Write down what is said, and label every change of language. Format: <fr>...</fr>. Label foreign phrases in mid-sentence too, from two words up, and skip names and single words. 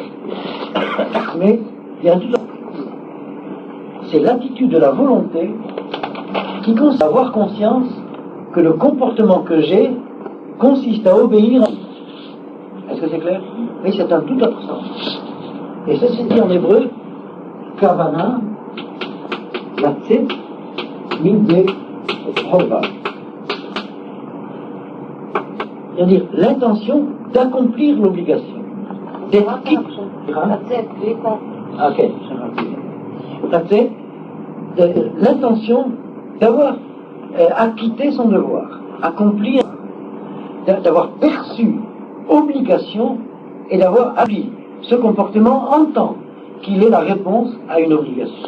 <fr>Mais il y a tout. C'est l'attitude de la volonté qui consiste à avoir conscience que le comportement que j'ai consiste à obéir. Est-ce que c'est clair? Oui, c'est un tout autre sens. Et ça se dit en hébreu,</fr> <he>כוונה, לצאת, ידי, חובה.</he> <fr>C'est-à-dire l'intention d'accomplir l'obligation. D'être quitte. Ok. L'intention d'avoir acquitté son devoir, accomplir, d'avoir perçu obligation et d'avoir acquis ce comportement en tant qu'il est la réponse à une obligation.</fr>